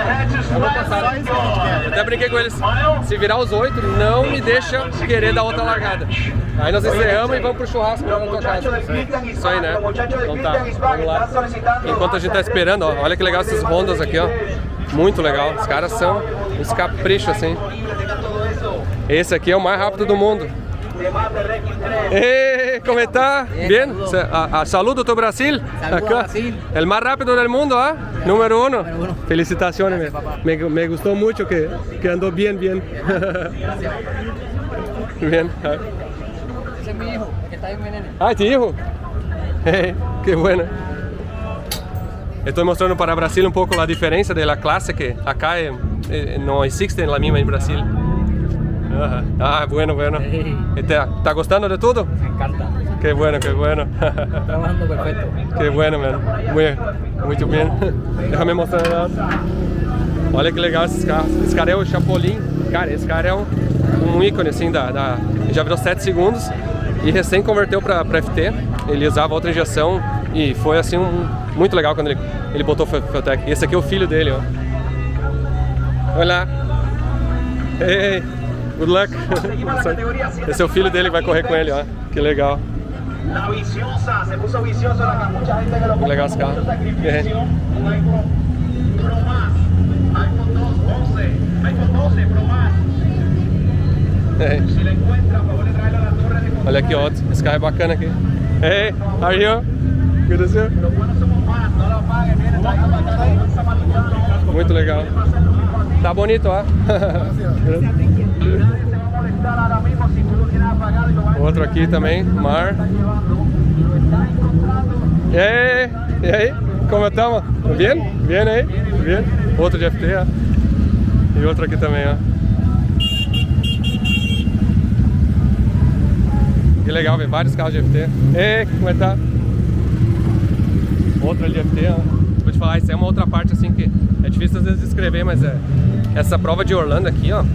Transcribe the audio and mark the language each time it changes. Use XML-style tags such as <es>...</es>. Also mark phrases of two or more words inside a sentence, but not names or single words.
<pt>Eu até brinquei com eles, se virar os 8, não me deixa querer dar outra largada. Aí nós encerramos e vamos pro churrasco lá na tua casa. Isso aí, né? Então tá, vamos lá. Enquanto a gente tá esperando, ó, olha que legal esses Hondas aqui, ó. Muito legal, os caras são uns caprichos assim. Esse aqui é o mais rápido do mundo.</pt> <es>¿Cómo está? Bien. Saludo a Brasil. Acá. El más rápido del mundo, ¿ah? Número uno. Felicitaciones. Me gustó mucho que andó bien. Bien. Ese es mi hijo, que está en mi nene. Ah, ¿tu hijo? Qué bueno. Estoy mostrando para Brasil un poco la diferencia de la clase que acá no existe en la misma en Brasil. Ah, bueno. ¿Está gustando de todo? Me encanta. Qué bueno. Trabajando perfecto. Qué bueno, mano.</es> <pt>Muito bem.</pt> <es>Déjame mostrar.</es> <pt>Olha que legal esses carros. Esse cara é o Chapolin. Cara, esse cara é um ícone assim ele já virou 7 segundos e recém converteu para FT. Ele usava outra injeção e foi assim muito legal quando ele botou o Feutech. Esse aqui é o filho dele, ó. Olá.</pt> <en>Hey, good luck.</en> <pt>Esse é o filho dele que vai correr com ele, ó. Que legal. Que legal esse carro. Olha aqui, ó. Esse carro é bacana aqui.</pt> <en>Hey, how are you? Good to see you.</en> <pt>Muito legal. Tá bonito, ó. Outro aqui também, Mar. E aí?</pt> <es>Como estamos? Bien? Bien aí? Bien?</es> <pt>Outro de FT, ó. E outro aqui também, ó. Que legal ver vários carros de FT. Ei, como é que tá? Outra de FT, ó. Vou te falar, isso é uma outra parte assim que é difícil às vezes descrever, mas essa prova de Orlando aqui, ó.</pt>